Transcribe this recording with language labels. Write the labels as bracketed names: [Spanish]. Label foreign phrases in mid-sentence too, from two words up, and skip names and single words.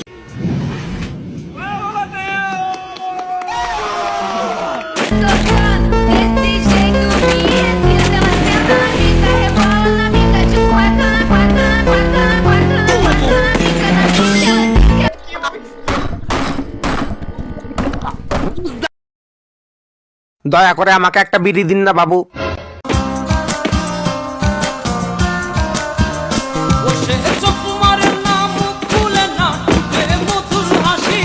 [Portuguese] Tocando desse jeito me excita, ela senta na pica, rebola na bica de cueca, na cueca, na cueca, na cueca, na cueca, na bica, na bica, [Bangla] দয়া করে আমাকে একটা বিড়ি দিন না বাবু। বসে চোখ মারে না, মুখ খুলে না, রে মধুর হাসি।